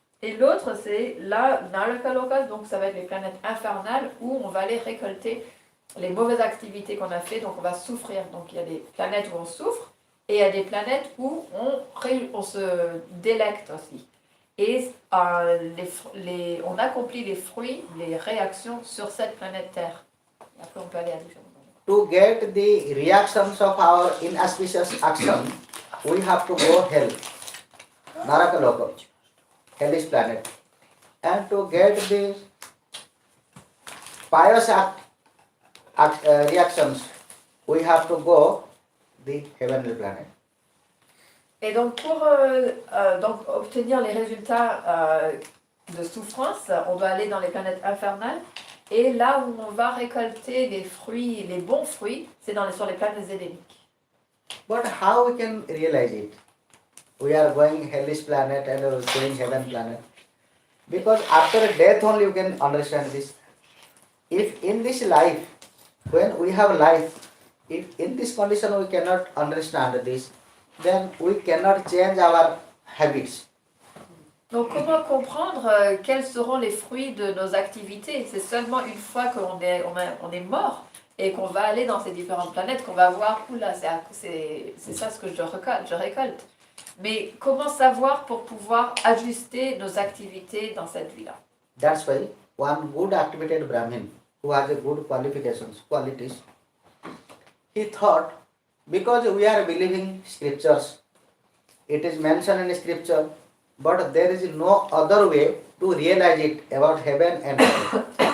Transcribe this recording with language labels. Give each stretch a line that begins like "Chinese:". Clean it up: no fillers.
French: Et l'autre, c'est là, Naraka Loka, donc ça va être les planètes infernales où on va aller récolter les mauvaises activités qu'on a fait, donc on va souffrir. Donc il y a des planètes où on souffre et il y a des planètes où on se délecte aussi. Et on accomplit les fruits, les réactions sur cette planète Terre. Et après, on peut aller à différents endroits.
English: To get the reactions of our inauspicious action, we have to go hell, Naraka Loka, hellish planet. And to get the pious reactions, we have to go the heavenly planet.
French: Et donc, pour obtenir les résultats de souffrance, on doit aller dans les planètes infernales. Et là où on va récolter les fruits, les bons fruits, c'est sur les planètes édéniques.
English: But how we can realize it? We are going hellish planet and we are going heaven planet. Because after death only you can understand this. If in this life, when we have life, if in this condition we cannot understand this, then we cannot change our habits.
French: Donc comment comprendre quels seront les fruits de nos activités? C'est seulement une fois qu'on est mort et qu'on va aller dans ces différentes planètes qu'on va voir, oula, c'est ça ce que je récolte. Mais comment savoir pour pouvoir ajuster nos activités dans cette vie-là?
English: That's why one good activated Brahmin who has a good qualities, he thought, because we are believing scriptures, it is mentioned in scripture, but there is no other way to realize it about heaven and hell.